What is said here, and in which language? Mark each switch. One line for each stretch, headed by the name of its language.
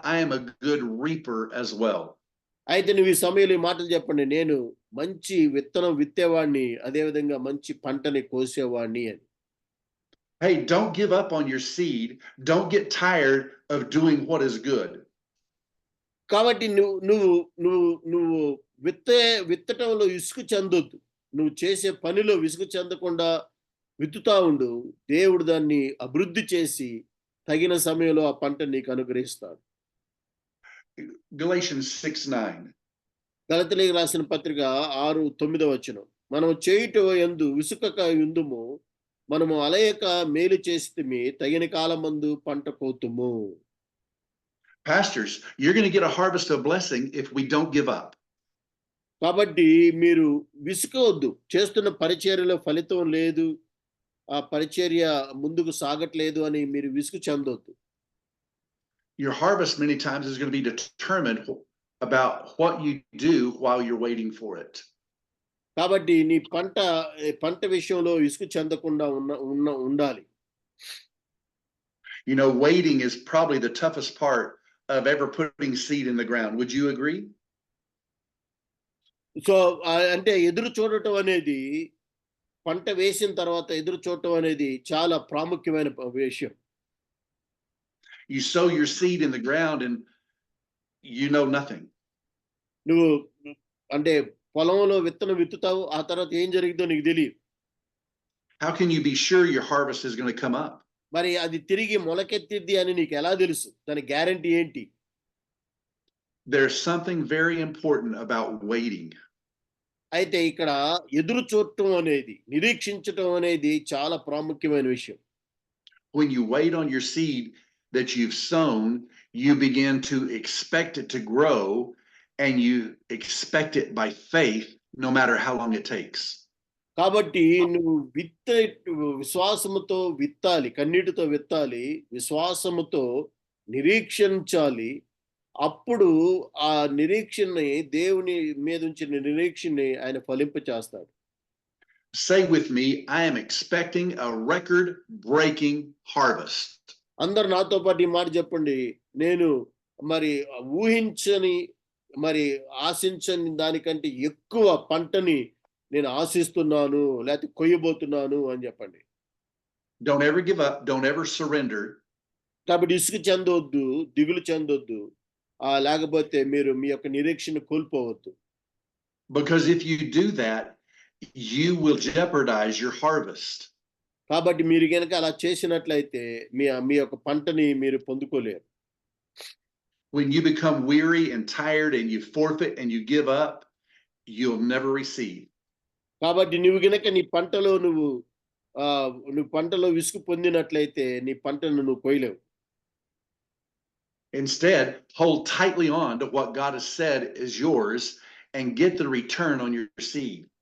English: I am a good reaper as well.
Telugu: అయితే నువ్వు ఈ సమయంలో ఈ మాటలు చెప్పండి. నేను మంచి విత్తనం విత్తేవాడిని, అదే విధంగా మంచి పంటని కోసేవాడిని అని.
English: Hey, don't give up on your seed. Don't get tired of doing what is good.
Telugu: కాబట్టి నువ్వు విత్తటంలో విసుగు చెందొద్దు. నువ్వు చేసే పనిలో విసుగు చెందకుండా విత్తుతా ఉండు. దేవుడు దాన్ని అభివృద్ధి చేసి తగిన సమయంలో ఆ పంట నీకు అనుగ్రహిస్తాడు.
English: Galatians 6:9.
Telugu: గలతీయులకు రాసిన పత్రిక 6:9 మనం చేయుట యందు విసుకక యుందుము, మనము అలయక మేలు చేసితిమి, తగిన కాలమందు పంట కోతుము.
English: Pastors, you're going to get a harvest of blessing if we don't give up.
Telugu: కాబట్టి మీరు విసుకవద్దు. చేస్తున్న పరిచర్యలో ఫలితం లేదు, ఆ పరిచర్య ముందుకు సాగట్లేదు అని మీరు విసుగు చెందొద్దు.
English: Your harvest many times is going to be determined about what you do while you're waiting for it.
Telugu: కాబట్టి నీ పంట విషయంలో విసుగు చెందకుండా ఉండాలి.
English: You know, waiting is probably the toughest part of ever putting seed in the ground. Would you agree?
Telugu: So అంటే ఎదురు చూడటం అనేది, పంట వేసిన తర్వాత ఎదురు చూడటం అనేది చాలా ప్రాముఖ్యమైన విషయం.
English: You sow your seed in the ground and you know nothing.
Telugu: నువ్వు అంటే పొలంలో విత్తనం విత్తుతావు, ఆ తర్వాత ఏం జరిగిందో నీకు తెలియదు.
English: How can you be sure your harvest is going to come up?
Telugu: మరి అది తిరిగి మొలకెత్తిద్ది అని నీకు ఎలా తెలుసు? దాని గ్యారెంటీ ఏంటి?
English: There's something very important about waiting.
Telugu: అయితే ఇక్కడ ఎదురు చూడటం అనేది, నిరీక్షించటం అనేది చాలా ప్రాముఖ్యమైన విషయం.
English: When you wait on your seed that you've sown, you begin to expect it to grow, and you expect it by faith, no matter how long it takes.
Telugu: కాబట్టి నువ్వు విశ్వాసముతో విత్తాలి, కన్నీటితో విత్తాలి, విశ్వాసముతో నిరీక్షించాలి. అప్పుడు ఆ నిరీక్షణని, దేవుని మీద ఉంచిన నిరీక్షణని ఆయన ఫలింపచేస్తాడు.
English: Say with me, I am expecting a record-breaking harvest.
Telugu: అందరు నాతో పాటు ఈ మాట చెప్పండి. నేను మరి ఊహించని, మరి ఆశించని దానికంటే ఎక్కువ పంటని నేను ఆశిస్తున్నాను, లేకపోతే కొయ్యబోతున్నాను అని చెప్పండి.
English: Don't ever give up. Don't ever surrender.
Telugu: కాబట్టి ఇసుకు చెందొద్దు, దిగులు చెందొద్దు, లేకపోతే మీరు మీ యొక్క నిరీక్షణ కోల్పోవద్దు.
English: Because if you do that, you will jeopardize your harvest.
Telugu: కాబట్టి మీరు గనక అలా చేసినట్లయితే మీ యొక్క పంటని మీరు పొందుకోలేరు.
English: When you become weary and tired and you forfeit and you give up, you'll never receive.
Telugu: కాబట్టి నువ్వు గనక నీ పంటలో నువ్వు పంటలో విసుగు పొందినట్లయితే నీ పంటను నువ్వు కొయ్యలేవు.
English: Instead, hold tightly on to what God has said is yours and get the return on your seed.